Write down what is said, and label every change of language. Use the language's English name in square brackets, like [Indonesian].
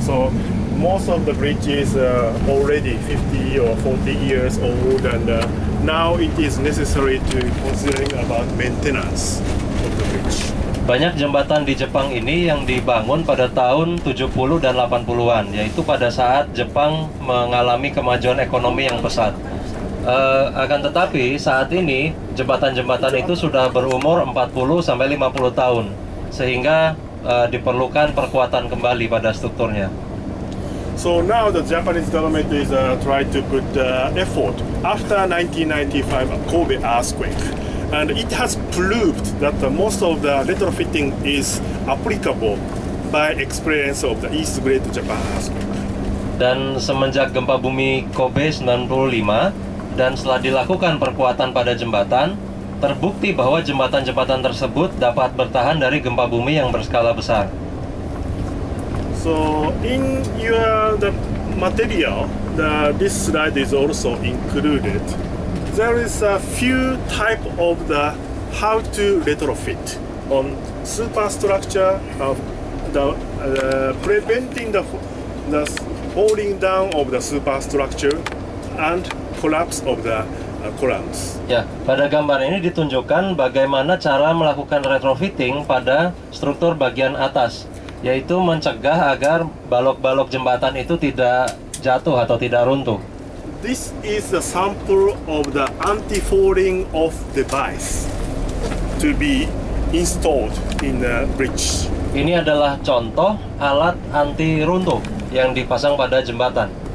[English] So most of the bridges are already 50 or 40 years old, and now it is necessary to considering about maintenance of the bridge. [Indonesian] Banyak jembatan di Jepang ini yang dibangun pada tahun 70 dan 80-an, yaitu pada saat Jepang mengalami kemajuan ekonomi yang pesat. Akan tetapi saat ini jembatan-jembatan itu sudah berumur 40 sampai 50 tahun, sehingga diperlukan perkuatan kembali pada strukturnya. [English] So now the Japanese government is trying to put effort after 1995 Kobe earthquake. And it has proved that most of the retrofitting is applicable by experience of the East Great Japan earthquake. [Indonesian] Dan semenjak gempa bumi Kobe 95 dan setelah dilakukan perkuatan pada jembatan, terbukti bahwa jembatan-jembatan tersebut dapat bertahan dari gempa bumi yang berskala besar. [English] So in the material, this slide is also included. There is a few type of the how to retrofit on superstructure of the preventing the falling down of the superstructure and collapse of the columns. [Indonesian] Ya, pada gambar ini ditunjukkan bagaimana cara melakukan retrofitting pada struktur bagian atas, yaitu mencegah agar balok-balok jembatan itu tidak jatuh atau tidak runtuh. This is a sample of the anti-falling off device to be installed in the bridge. Ini adalah contoh alat anti runtuh yang dipasang pada jembatan.